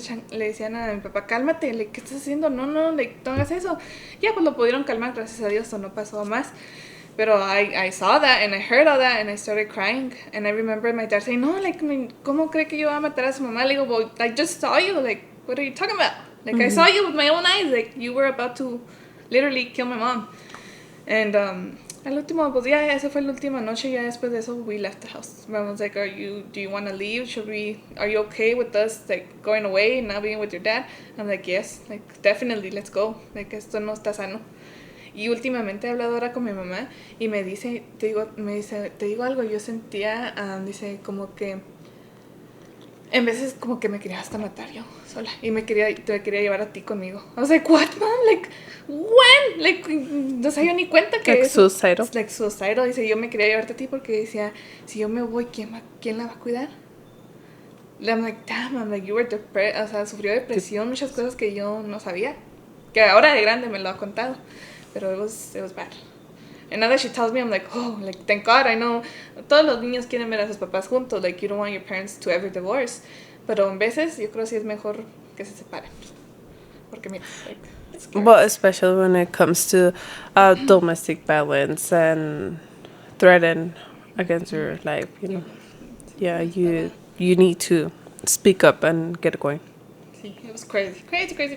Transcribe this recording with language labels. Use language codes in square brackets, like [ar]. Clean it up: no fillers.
[es] Le decían a mi papá, cálmate, ¿qué estás haciendo? No, no hagas eso. Ya, pues lo pudieron calmar, gracias a Dios, o no pasó más. [en] Pero I saw that, and I heard all that, and I started crying. And I remember my dad saying, [es] no, like, ¿cómo cree que yo voy a matar a su mamá? Le digo, [en] well, I just saw you, like, what are you talking about? Like, I saw you with my own eyes, like, you were about to literally kill my mom. [es] And al último, pues ya, esa fue la última noche. Ya después de eso, [en] we left the house. I was like, do you want to leave? Are you okay with us, like, going away and not being with your dad? I'm like, yes, like, definitely, let's go. [es] Like, esto no está sano. Y últimamente he hablado ahora con mi mamá y me dice, te digo algo, yo sentía, dice, como que En veces como que me quería hasta matar yo sola. Y te quería llevar a ti conmigo. [en] I was like, what, mom? Like, when? [es] Like, no se dio ni cuenta que Like eso... [en] suicidal. Like, suicidal. [es] Dice, yo me quería llevarte a ti porque decía, si yo me voy, ¿quién la va a cuidar? [en] I'm like, damn, I'm like, you were depressed. [es] O sea, sufrió depresión, muchas cosas que yo no sabía. Que ahora de grande me lo ha contado. Pero [en] it was bad. And now that she tells me, I'm like, oh, like, thank God, I know. [es] Todos los niños quieren ver a sus papás juntos. [en] Like, you don't want your parents to ever divorce. [es] Pero en veces, yo creo que sí es mejor que se separen. Porque mira, [en] like, it's scary. But especially when it comes to domestic violence and threaten against your life, you know. Yeah, you need to speak up and get going. Sí, it was crazy. Crazy.